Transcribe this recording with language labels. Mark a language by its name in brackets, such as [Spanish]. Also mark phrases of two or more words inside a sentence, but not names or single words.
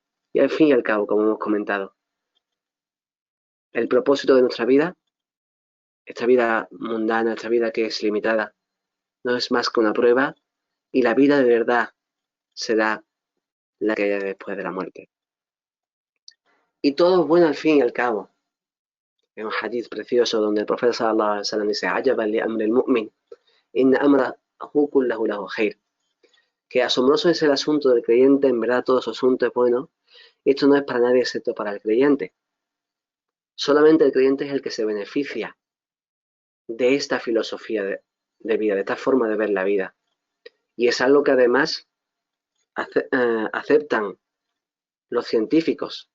[Spanish] Y al fin y al cabo, como hemos comentado, el propósito de nuestra vida, esta vida mundana, esta vida que es limitada, no es más que una prueba y la vida de verdad será la que haya después de la muerte. Y todo es bueno al fin y al cabo. En un hadith precioso donde el profeta [Arabic] صلى الله عليه وسلم [Spanish] dice: [Arabic] "عجبا لأمر المؤمن إن أمره كله له خير". [Spanish] Que asombroso es el asunto del creyente, en verdad todo su asunto es bueno. Y esto no es para nadie excepto para el creyente. Solamente el creyente es el que se beneficia de esta filosofía de vida, de esta forma de ver la vida. Y es algo que además aceptan los científicos.